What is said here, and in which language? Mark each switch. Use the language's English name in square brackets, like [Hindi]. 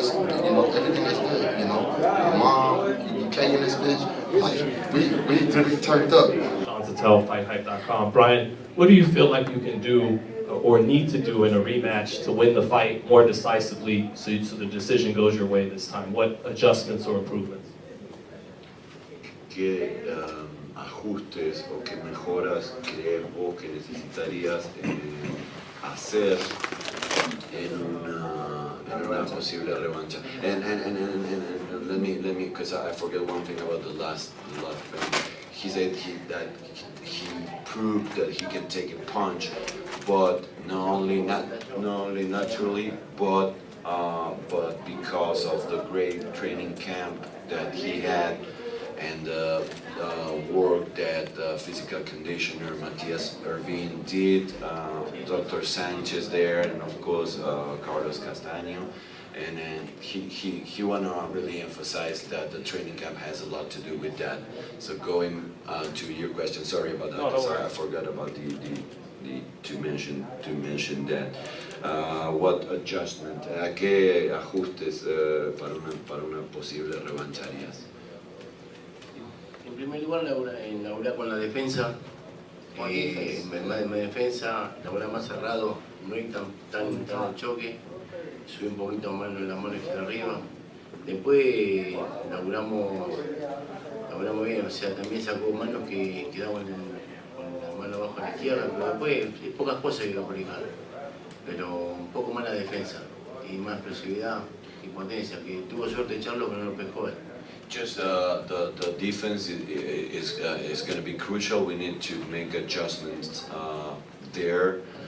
[English] Everything is good, you know. My mom, UK in this bitch, like, we turned up. On to tell FightHype.com. Brian, what do you feel like you can do or need to do in a rematch to win the fight more decisively so the decision goes your way this time? What adjustments or improvements? [Spanish] ¿Qué ajustes o qué mejoras crees vos que necesitarías hacer en una posible revancha? [English] And let me because I forget one thing about the last thing. He said that he proved that he can take a punch, but not only naturally, but because of the great training camp that he had and the work that physical conditioner Matias Irvin did, Dr. Sanchez there, and of course Carlos Castano. And he want to really emphasize that the training camp has a lot to do with that. So going to your question, sorry about that, I forgot about to mention that. What adjustment, [Spanish] qué ajustes para una posible revancha harías? En primer lugar, laburar con la defensa, defensa, laburar más cerrado, no ir tan al choque, subir un poquito más la mano hacia arriba. Después laburamos bien, o sea, también sacó manos que quedaban con la mano abajo a la izquierda, pero después hay pocas cosas que hay que aplicar, pero un poco más la defensa y más explosividad y potencia, que tuvo suerte Charlo pero no lo pescó él. [English] Just the defense is going to be crucial. We need to make adjustments there.